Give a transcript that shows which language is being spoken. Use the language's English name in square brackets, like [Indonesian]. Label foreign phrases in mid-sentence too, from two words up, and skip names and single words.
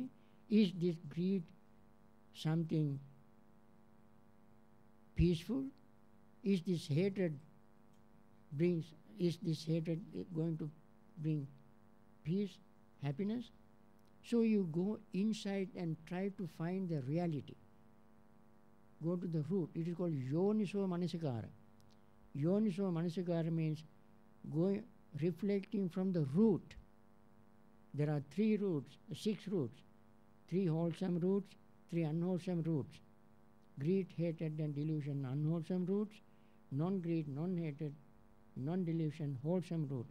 [English] Is this greed something peaceful? Is this hatred going to bring peace, happiness? So you go inside and try to find the reality. Go to the root. It is called [Pali] yoniso manasikara. Yoniso manasikara [English] means reflecting from the root. There are 6 roots, 3 wholesome roots, 3 unwholesome roots. Greed, hatred, and delusion, unwholesome roots. Non-greed, non-hatred, non-delusion, wholesome roots.